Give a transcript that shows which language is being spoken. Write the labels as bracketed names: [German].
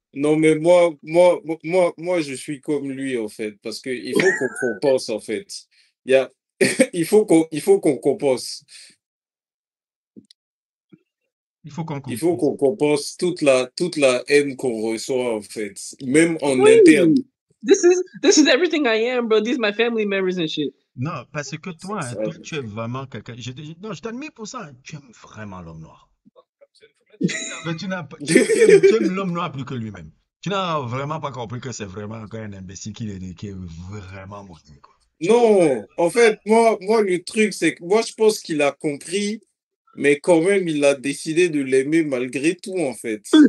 [French] non, mais moi, je suis comme lui, en fait. Parce que il faut qu'on compense, en fait. Il y a, il faut qu'on compense. Il faut qu'on Il faut comprenne. qu'on compense toute la haine qu'on reçoit, en fait. Même en interne. Oui. [English] This is everything I am, bro. These are my family members and shit. [French] Non, parce que toi, Ça, tu es vraiment quelqu'un. Non, je t'admire pour ça, hein. Tu aimes vraiment l'homme noir. Mais tu n'as pas, tu aimes l'homme noir plus que lui-même. Tu n'as vraiment pas compris que c'est vraiment encore un imbécile qui est vraiment maudit, quoi. Non, en fait, moi, le truc, c'est que moi, je pense qu'il a compris, mais quand même, il a décidé de l'aimer malgré tout, en fait.